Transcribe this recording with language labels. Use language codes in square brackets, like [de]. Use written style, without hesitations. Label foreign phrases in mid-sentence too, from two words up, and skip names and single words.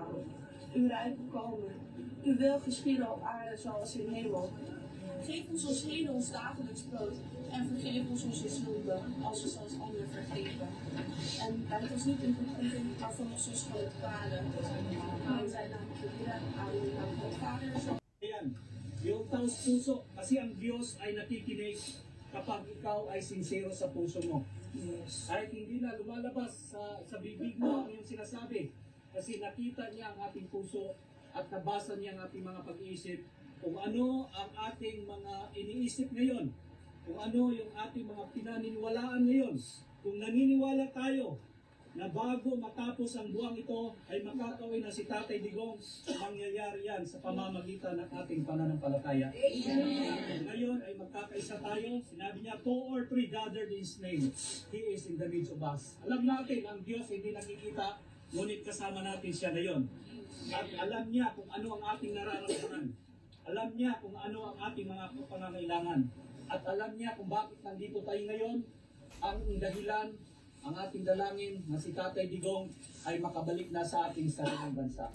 [nl] Uw rijk komen, uw wil geschieden op aarde zoals in de hemel. Geef ons heden ons dagelijks brood en vergeef ons onze zonden, als we zoals anderen vergeven. En leid ons niet in verzoeking, maar verlos ons van het kwade. In zijn naam bidden, amen. Van Vader, Zoon. [tl] Ayan, yung taos puso, kasi ang Diyos ay nakikinig kapag ikaw ay sincero sa puso mo. Ay hindi na lumalabas sa bibig mo ang iyong sinasabi. Kasi nakita niya ang ating puso at nabasa niya ang ating mga pag-iisip. Kung ano ang ating mga iniisip ngayon, kung ano yung ating mga pinaniniwalaan ngayon, kung naniniwala tayo na bago matapos ang buwang ito ay makakauwi na si Tatay Digong, mangyayari yan sa pamamagitan ng ating pananampalataya. Ngayon ay magkakaisa tayo. Sinabi niya, [en] 2 or 3 gathered in His name, He is in the midst of us. [tl] Alam natin, ang Diyos hindi nakikita, ngunit kasama natin siya ngayon. At alam niya kung ano ang ating nararamdaman. Alam niya kung ano ang ating mga pangangailangan. At alam niya kung bakit nandito tayo ngayon. Ang dahilan, ang ating dalangin na si Tatay Digong ay makabalik na sa ating sariling bansa.